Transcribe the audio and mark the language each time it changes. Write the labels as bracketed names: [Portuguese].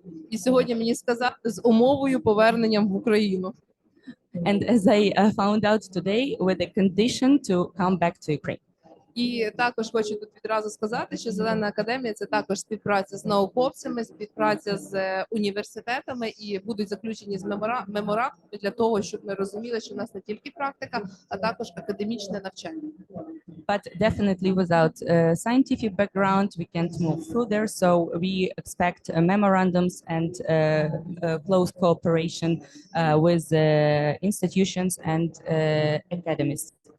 [Ukrainian] І сьогодні мені сказали з умовою поверненням в Україну. [English] And as I found out today, with the condition to come back to Ukraine. [Ukrainian] І також хочу тут відразу сказати, що Зелена академія – це також співпраця з науковцями, співпраця з університетами, і будуть заключені з меморандуми для того, щоб ми розуміли, що в нас не тільки практика, а також академічне навчання. [English] But definitely without scientific background, we can't move further. So we expect memorandums and close cooperation with institutions and academies.